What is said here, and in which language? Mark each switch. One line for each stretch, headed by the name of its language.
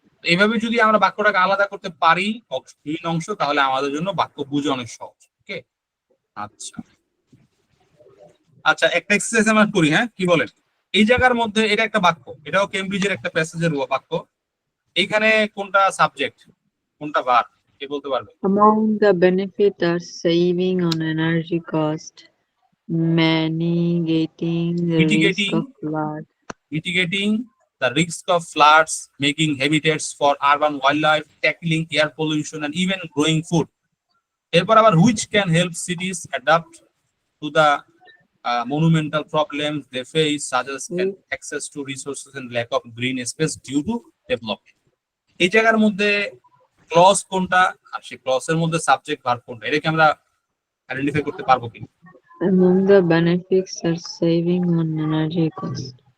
Bangla: এইভাবে যদি আমরা বাক্যটাকে আলাদা করতে পারি বিভিন্ন অংশ, তাহলে আমাদের জন্য বাক্য বুঝে অনেক সহজ। ওকে, আচ্ছা আচ্ছা, একটা এক্সারসাইজ আমরা করি, হ্যাঁ, কি বলেন? এই জায়গার মধ্যে এটা একটা বাক্য, এটাও কেমব্রিজের একটা প্যাসেজের বাক্য। এইখানে কোনটা সাবজেক্ট, কোনটা ভার্ব, কে বলতে পারবে?
English: Among the benefits are saving on energy cost, mitigating the risk Mitigating. of flood. Mitigating the risk of floods, making habitats for urban wildlife, tackling air pollution, and even growing food.
Bangla: এরপর আবার
English: which can help cities adapt to the monumental problems they face, such as access to resources and lack of green space due to development.
Bangla: এই জায়গার মধ্যে clause কোনটা আর সেই ক্লজের মধ্যে subject verb কোনটা, এটা কি আমরা আইডেন্টিফাই করতে পারবো কি?
English: Among the benefits are saving on energy cost.